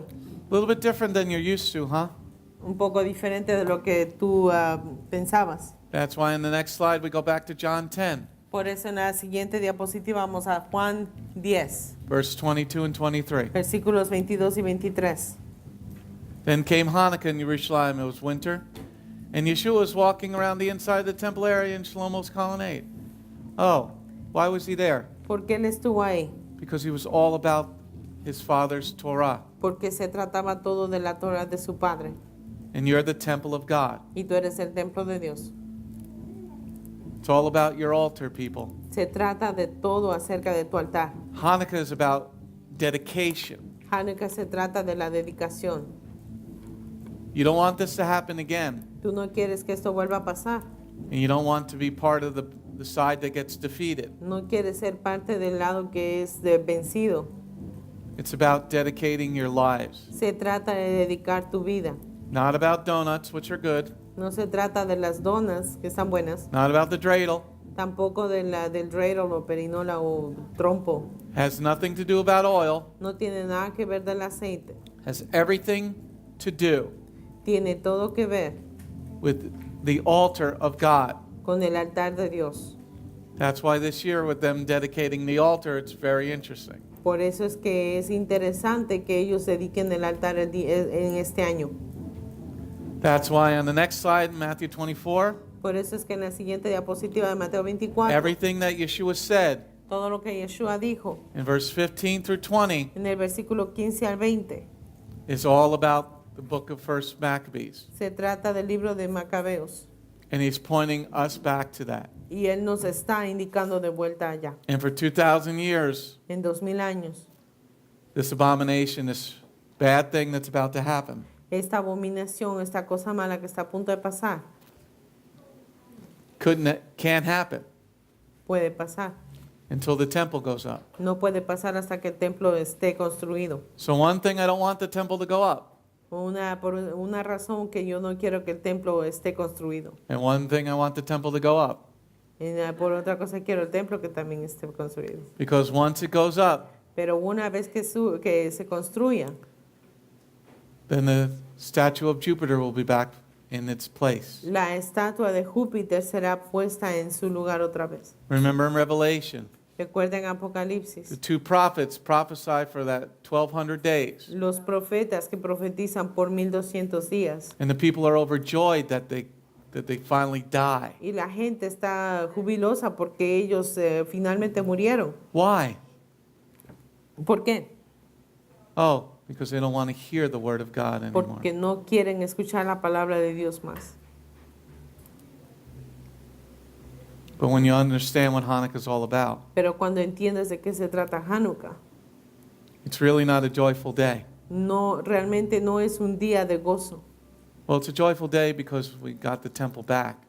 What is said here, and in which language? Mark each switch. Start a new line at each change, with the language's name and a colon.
English: A little bit different than you're used to, huh?
Spanish: Un poco diferente de lo que tú pensabas.
English: That's why in the next slide we go back to John 10,
Spanish: Por eso en la siguiente diapositiva vamos a Juan 10,
English: verse 22 and 23.
Spanish: versículos 22 y 23.
English: Then came Hanukkah in Yerushalayim. It was winter. And Yeshua was walking around the inside of the temple area in Shlomo's Colonnade. Oh, why was he there?
Spanish: ¿Por qué él estuvo ahí?
English: Because he was all about his father's Torah.
Spanish: Porque se trataba todo de la Torah de su padre.
English: And you're the temple of God.
Spanish: Y tú eres el templo de Dios.
English: It's all about your altar, people.
Spanish: Se trata de todo acerca de tu altar.
English: Hanukkah is about dedication.
Spanish: Hanukkah se trata de la dedicación.
English: You don't want this to happen again.
Spanish: Tú no quieres que esto vuelva a pasar.
English: And you don't want to be part of the side that gets defeated.
Spanish: No quieres ser parte del lado que es vencido.
English: It's about dedicating your lives.
Spanish: Se trata de dedicar tu vida.
English: Not about donuts, which are good.
Spanish: No se trata de las donas, que están buenas.
English: Not about the dreidel.
Spanish: Tampoco del dreidel o perinola o trompo.
English: Has nothing to do about oil.
Spanish: No tiene nada que ver del aceite.
English: Has everything to do
Spanish: Tiene todo que ver
English: with the altar of God.
Spanish: con el altar de Dios.
English: That's why this year with them dedicating the altar, it's very interesting.
Spanish: Por eso es que es interesante que ellos dediquen el altar en este año.
English: That's why on the next slide, Matthew 24,
Spanish: Por eso es que en la siguiente diapositiva de Mateo 24,
English: everything that Yeshua said
Spanish: todo lo que Yeshua dijo
English: in verse 15 through 20
Spanish: en el versículo 15 al 20
English: is all about the book of First Maccabees.
Spanish: se trata del libro de Macabeos.
English: And he's pointing us back to that.
Spanish: Y él nos está indicando de vuelta allá.
English: And for 2,000 years,
Spanish: En 2000 años,
English: this abomination, this bad thing that's about to happen,
Spanish: esta abominación, esta cosa mala que está a punto de pasar,
English: can't happen
Spanish: puede pasar.
English: until the temple goes up.
Spanish: No puede pasar hasta que el templo esté construido.
English: So one thing, I don't want the temple to go up.
Spanish: Por una razón que yo no quiero que el templo esté construido.
English: And one thing, I want the temple to go up.
Spanish: Por otra cosa quiero el templo que también esté construido.
English: Because once it goes up,
Spanish: Pero una vez que se construya,
English: then the statue of Jupiter will be back in its place.
Spanish: la estatua de Júpiter será puesta en su lugar otra vez.
English: Remember in Revelation,
Spanish: Recuerden
English: the
Spanish: Apocalipsis.
English: 2 prophets prophesied for that 1,200 days.
Spanish: Los profetas que profetizan por 1200 días.
English: And the people are overjoyed that they finally die.
Spanish: Y la gente está jubilosa porque ellos finalmente murieron.
English: Why?
Spanish: ¿Por qué?
English: Oh, because they don't want to hear the word of God anymore.
Spanish: Porque no quieren escuchar la palabra de Dios más.
English: But when you understand what Hanukkah is all about,
Spanish: Pero cuando entiendes de qué se trata Hanukkah,
English: it's really not a joyful day.
Spanish: no, realmente no es un día de gozo.
English: Well, it's a joyful day because we got the temple back.